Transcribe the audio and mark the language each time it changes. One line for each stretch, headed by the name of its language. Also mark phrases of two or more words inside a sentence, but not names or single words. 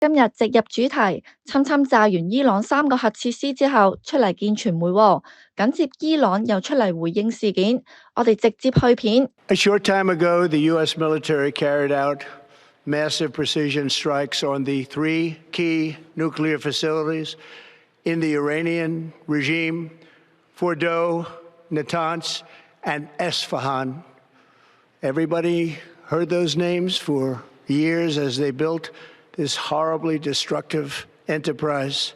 Cantonese: 今日直入主題，侵炸完伊朗3個核設施之後，出嚟見傳媒喎。緊接伊朗又出嚟回應事件，我哋直接去片。
English: A short time ago, the U.S. military carried out massive precision strikes on the 3 key nuclear facilities in the Iranian regime, Fordow, Natanz, and Esfahan. Everybody heard those names for years as they built this horribly destructive enterprise.